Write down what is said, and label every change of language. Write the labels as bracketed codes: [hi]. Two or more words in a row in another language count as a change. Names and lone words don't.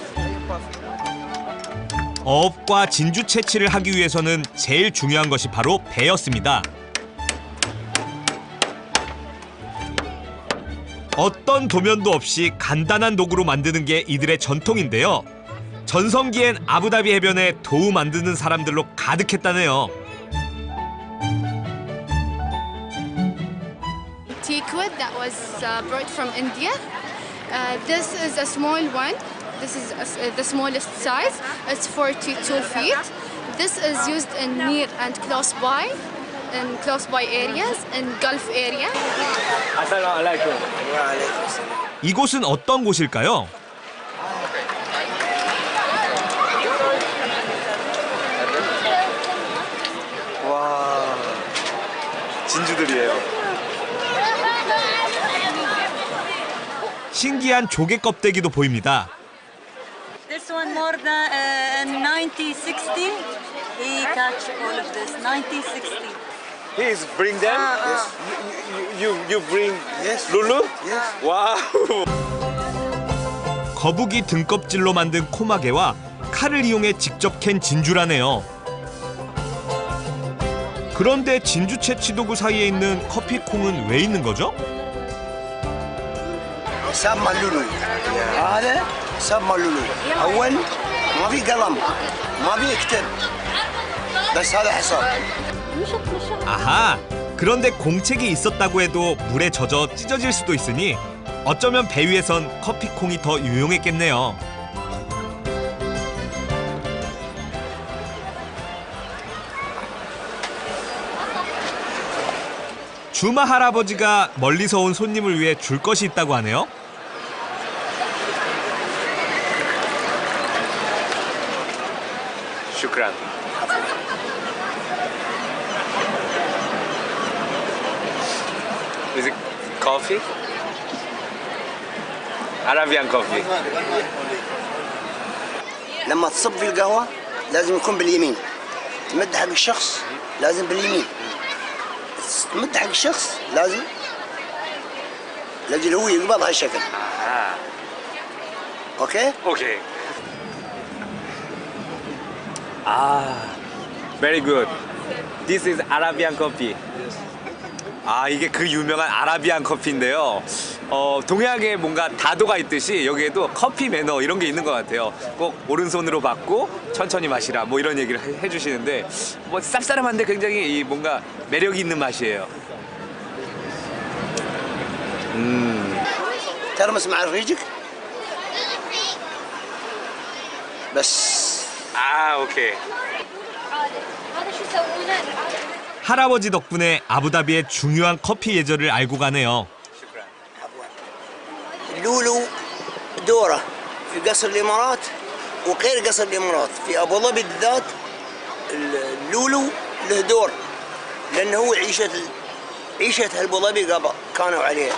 [ko] 어업과 진주 채취를 하기 위해서는 제일 중요한 것이 바로 배였습니다. 어떤 도면도 없이 간단한 도구로 만드는 게 이들의 전통인데요. 전성기엔 아부다비 해변에 도우 만드는 사람들로 가득했다네요. [en] Teakwood that was brought from India. This is a small one. This is the smallest size. It's 42 feet. This is used in near and close by areas, in Gulf area. [ar] السلام عليكم. [ko] 이곳은 어떤 곳일까요? 와, 진주들이에요. 신기한 조개 껍데기도 보입니다. [en] This one more than 1960. He catch all of this 1960. He's bring them. Yes. You bring. Yes. Lulu. Yes. [ko] 와우. 거북이 등껍질로 만든 코마개와 칼을 이용해 직접 캔 진주라네요. 그런데 진주 채취 도구 사이에 있는 커피콩은 왜 있는 거죠? [ar] سمى اللولو هذا سمى اللولو اول ما في قلم ما في يكتب بس هذا حصان [ko] 아하, 그런데 공책이 있었다고 해도 물에 젖어 찢어질 수도 있으니 어쩌면 배 위에선 커피콩이 더 유용했겠네요. 주마 할아버지가 멀리서 온 손님을 위해 줄 것이 있다고 하네요. 슈크란. [en] Is it coffee? Arabian coffee. [ar] لما تصب في القهوه لازم يكون باليمين تمد حق الشخص لازم باليمين تمد حق الشخص لازم لاجل هو يقبض هالشكل اوكي [en] Okay. Very good. This is Arabian coffee. [ko] 이게 그 유명한 아라비안 커피인데요. 동양에 뭔가 다도가 있듯이 여기에도 커피 매너 이런 게 있는 것 같아요. 꼭 오른손으로 받고 천천히 마시라 뭐 이런 얘기를 해주시는데 뭐 쌉싸름한데 굉장히 이 뭔가 매력이 있는 맛이에요. [ar] ترمس مع ريجك بس [ko] 오케이. 할아버지 덕분에 아부다비의 중요한 커피 예절을 알고 가네요. [ar] لولو دوره في قصر الامارات وغير قصر الامارات في ابو ظبي بالذات اللولو له دور لانه هو عيشه ابو ظبي قبل كانوا عليها.